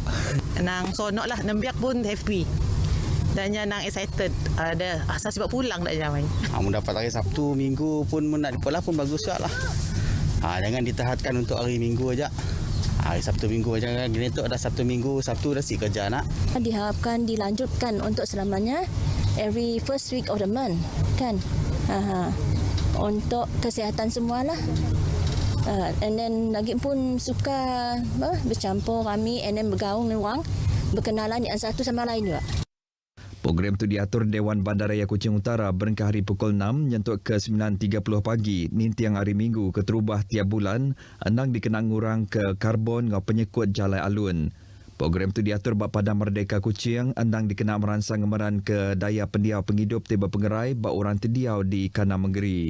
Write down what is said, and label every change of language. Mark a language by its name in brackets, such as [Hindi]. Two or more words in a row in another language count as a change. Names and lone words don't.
[Malay] Nang sonok lah, nembiak pun happy. Dan yang nang excited, ada asal sebab pulang dah jamai. Mendapat hari Sabtu, Minggu pun nak dipolah pun bagus juga lah. Jangan ditahatkan untuk hari Minggu aja. Hari Sabtu Minggu aja kan. Gini tu ada Sabtu Minggu, Sabtu dah si kerja nak. Diharapkan dilanjutkan untuk selamanya [English] every first week of the month [Malay] kan. Untuk kesihatan semualah. [English] And then [Malay] lagi pun suka bercampur kami [English] and then [Malay] bergaung dengan orang, berkenalan yang satu sama lain juga. [Iban] Program itu diatur Dewan Bandaraya Kuching Utara berengkah hari pukul 6 nyentuk ke 9.30 pagi nintiang hari Minggu keterubah tiap bulan andang dikenang ngurang ke karbon ngau penyekut jalai alun. Program itu diatur bak Padang Merdeka Kuching andang dikenang merangsang ngemeran ke daya pendiau penghidup tiba pengerai bak orang terdiau di Kana Menggeri.